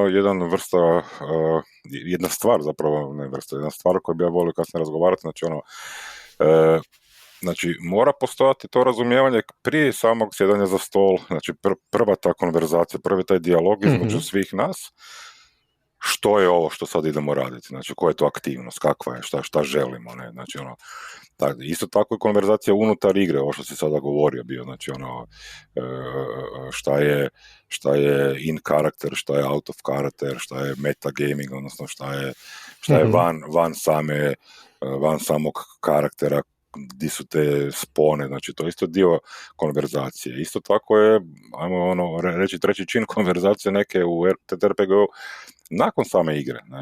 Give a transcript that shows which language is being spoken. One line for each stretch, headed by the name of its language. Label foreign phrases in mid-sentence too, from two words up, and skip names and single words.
Croatian: jedna stvar zapravo, ne vrsta, jedna stvar koju bi ja volio kasnije razgovarati, znači znači, mora postojati to razumijevanje prije samog sjedanja za stol, znači prva ta konverzacija, prvi taj dijalog između svih nas, što je ovo što sad idemo raditi, znači koja je to aktivnost, kakva je, šta želimo, ne, znači isto tako je konverzacija unutar igre, ovo što si sada govorio bio, znači šta je
English: in character,
Croatian: šta je
English: out of character,
Croatian: šta je metagaming, odnosno šta je van samog karaktera, di su te spone, znači to je isto dio konverzacije. Isto tako je, ajmo reći, treći čin konverzacije neke u TTRPG-u nakon same igre, ne?